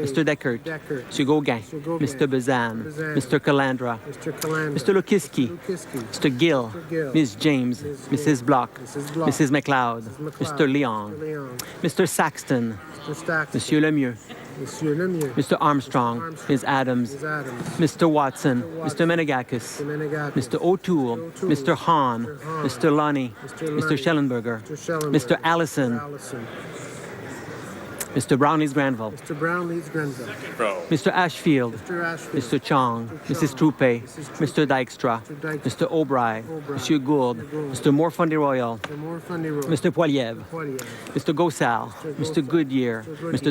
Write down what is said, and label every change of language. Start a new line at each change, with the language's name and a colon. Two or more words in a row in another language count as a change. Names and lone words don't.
English: Mr. Deckert. Deckert. Mr. Gauguin. Mr. Gauguin. Mr. Bazan. Bazan. Mr. Calandra. Mr. Calandra. Mr. Lukiski. Lukiski. Mr. Gill. Mr. Gill. Ms. James. Ms. Mrs. James. Block. Mrs. Block. Mrs. McLeod. McLeod. Mr. Leon. Mr. Leon. Mr. Saxton. Mr. Staxton.
French: Monsieur Lemieux. Monsieur Lemieux.
English: Mr. Armstrong, Ms. Adams, Ms. Adams. Mr. Watson, Mr. Menegakis, Mr. Menegakis. Mr. O'Toole, Mr. Hahn, Mr. Lunny, Mr. Schellenberger, Mr. Schellenberger. Mr. Allison, Allison. Mr. Brown Leeds Granville, Mr. Brown Leeds Grenville. Row. Mr. Ashfield, Mr. Ashfield. Mr. Chong, Mrs. Troupe, Mr. Dykstra, Mr. O'Brien, Mr. Gould, Mr. Morfundi Royal, The more funny road. Mr. Poiliev, Mr. Gosal, Mr. Goodyear, Mr.